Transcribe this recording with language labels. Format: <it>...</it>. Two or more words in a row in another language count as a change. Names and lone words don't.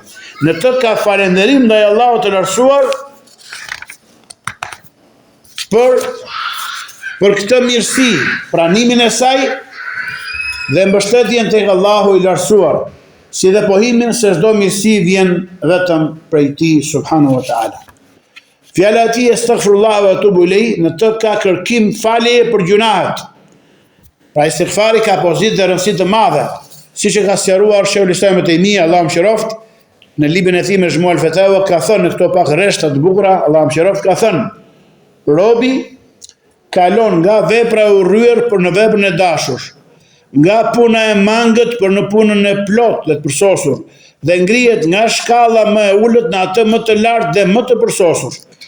<sq>Në të ka falenderim ndaj Allahut të lartësuar për këtë mirësi, pranimin e saj dhe mbështetjen tek Allahu i lartësuar, si dhe pohimin se çdo mirësi vjen vetëm prej tij</sq> <ar>سبحانه وتعالى.</ar> <sq>Fjala e tij</sq> <ar>أستغفر الله وأتوب إليه</ar> <sq>në të ka kërkim falje për gjunahet. Pra istighfari ka pozitë dhe rëndësi të madhe, siç e ka sqaruar Sheikhul Islam Ibn Taymija, Allahu mëshiroft, në librin e tij Majmu' al-Fatawa, ka thënë në këto pak rreshta të bukura, Allahu mëshiroft, ka thënë: robi kalon nga vepra e urryer për në veprën e dashur, nga puna e mangët për në punën e plot dhe të përsosur, dhe ngrihet nga shkalla më e ulët në atë më të lartë dhe më të përsosur.</sq>